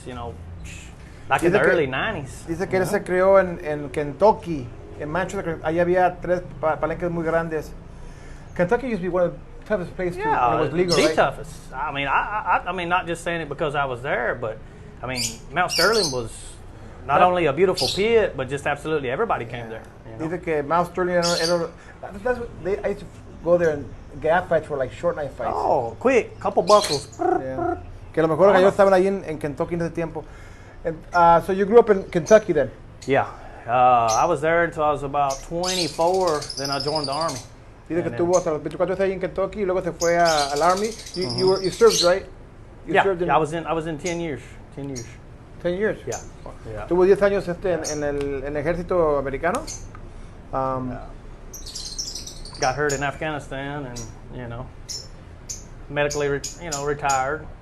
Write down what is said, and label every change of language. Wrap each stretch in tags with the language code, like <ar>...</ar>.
<en>You know, like in the early 90s.</en> <es>Dice que él se crió en Kentucky. En Manchester, ahí había 3 palenques muy grandes.</es> <en>Kentucky used to be one of the toughest places when it was legal, the right? toughest. I mean, not just saying it because I was there, but I mean, Mount Sterling was not only a beautiful pit, but just absolutely everybody came there. You know?</en> <es>Dice que</es> <en>Mount Sterling, I used to go there and gap fights were like short knife fights. Oh, quick, couple buckles. Yeah.</en> <es>Que a lo mejor los gallos estaban ahí en Kentucky en ese tiempo.</es> <en>So you grew up in Kentucky then? Yeah. I was there until I was about 24. Then I joined the army.</en> <es>Dice que tuvo hasta los 24 años ahí en Kentucky y luego se fue al army.</es> <en>You served, right? Served I was in 10 years. 10 years. 10 years? Yeah.</en> <es>Tuvo 10 años en el ejército americano.</es> <en>Got hurt in Afghanistan and, you know, medically, retired.</en>